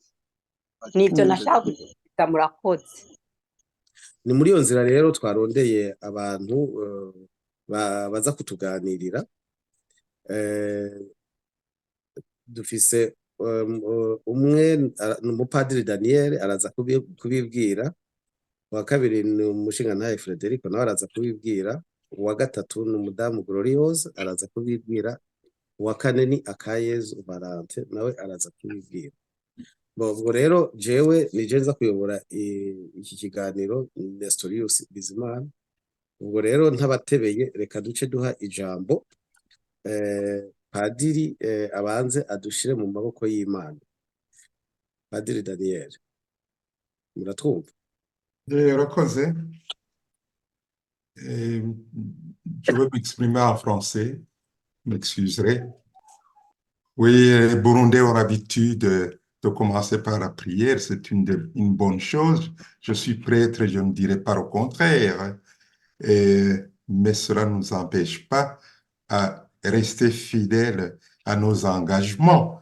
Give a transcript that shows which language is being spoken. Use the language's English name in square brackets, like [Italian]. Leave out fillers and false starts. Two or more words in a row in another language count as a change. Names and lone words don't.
[Rundi] Nivyo nashaka kuvuga. Murakoze. Ni muri iyo nzira rero twarondeye abantu baza kutuganirira. Dufise umwe umupadiri Daniel araza kubibwira, uwa kabiri ni umushingantahe Frederico nawe araza kubibwira, uwa gatatu ni umudamu Gloriose araza kubibwira, uwa kane ni Akayezu Valante nawe araza kubibwira. Ubwo rero jewe nije nza kuyobora iki kiganiro, Nestorius Bizimana. Ubwo rero ntabatebeye, reka duce duha ijambo Padiri abanze adushire mu maboko y'Imana. Padiri Daniel, muratwumva? Urakoze. [French] Je veux m'exprimer en français, m'excuserez. Oui, les Burundais ont l'habitude de commencer par la prière, c'est une bonne chose. Je suis prêtre, je ne dirais pas le contraire. Mais cela ne nous empêche pas à rester fidèles à nos engagements.